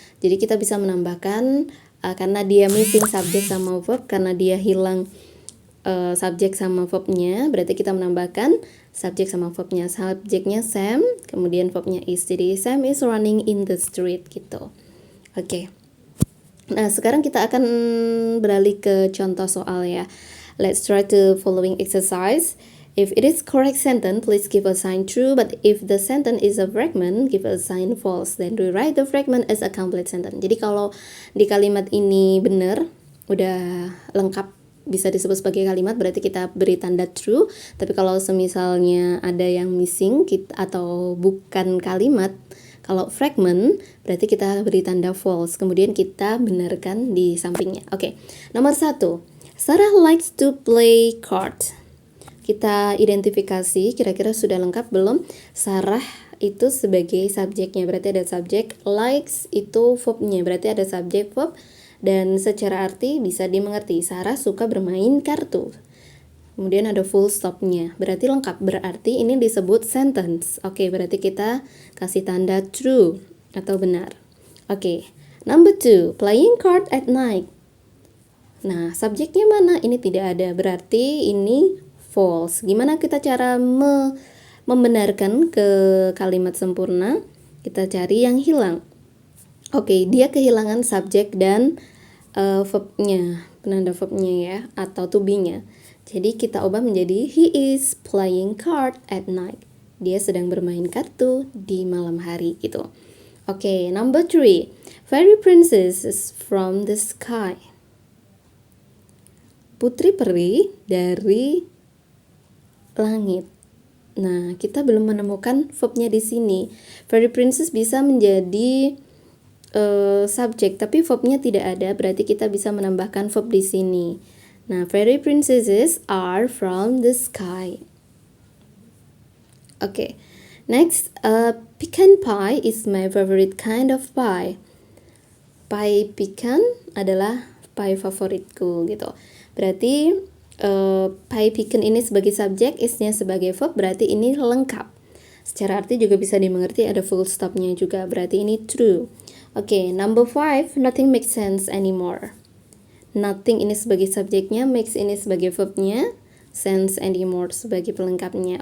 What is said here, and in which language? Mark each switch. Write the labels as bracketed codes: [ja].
[id] Jadi kita bisa menambahkan karena dia missing subject sama verb, karena dia hilang subjek sama verbnya, berarti kita menambahkan subjek sama verbnya. Subjeknya Sam, kemudian verbnya is. Jadi [en] Sam is running in the street [id] gitu. Oke. Nah, sekarang kita akan beralih ke contoh soal ya. [en] Let's try the following exercise. If it is correct sentence, please give a sign true. But if the sentence is a fragment, give a sign false. Then rewrite the fragment as a complete sentence. [id] Jadi kalau di kalimat ini benar, udah lengkap, bisa disebut sebagai kalimat, berarti kita beri tanda true. Tapi kalau semisalnya ada yang missing atau bukan kalimat, kalau fragment, berarti kita beri tanda false. Kemudian kita benarkan di sampingnya. Oke, nomor 1. [en] Sarah likes to play cards. [id] Kita identifikasi, kira-kira sudah lengkap belum? Sarah itu sebagai subjeknya, berarti ada subjek. Likes itu verbnya, berarti ada subjek verb. Dan secara arti bisa dimengerti, Sarah suka bermain kartu. Kemudian ada full stopnya, berarti lengkap, berarti ini disebut sentence. Oke, berarti kita kasih tanda true atau benar. [en] Oke, number 2, playing card at night. [id] Nah, subjeknya mana? Ini tidak ada, berarti ini false. Gimana kita cara membenarkan ke kalimat sempurna? Kita cari yang hilang. Oke, dia kehilangan subjek dan verbnya, penanda verbnya ya, atau to be-nya. Jadi kita ubah menjadi [en] he is playing card at night. [id] Dia sedang bermain kartu di malam hari gitu. Oke, [en] number 3. Fairy princess from the sky. [id] Putri peri dari langit. Nah, kita belum menemukan verbnya di sini. Fairy princess bisa menjadi subjek, tapi verbnya tidak ada, berarti kita bisa menambahkan verb di sini. [en] Nah, fairy princesses are from the sky. Oke, next, pecan pie is my favorite kind of pie. [id] Pie pecan adalah pie favoritku gitu. Berarti pie pecan ini sebagai subjek, is-nya sebagai verb, berarti ini lengkap. Secara arti juga bisa dimengerti, ada full stopnya juga, berarti ini true. [en] Oke, number 5, nothing makes sense anymore. [id] Nothing ini sebagai subjeknya, makes ini sebagai verbnya, sense anymore sebagai pelengkapnya.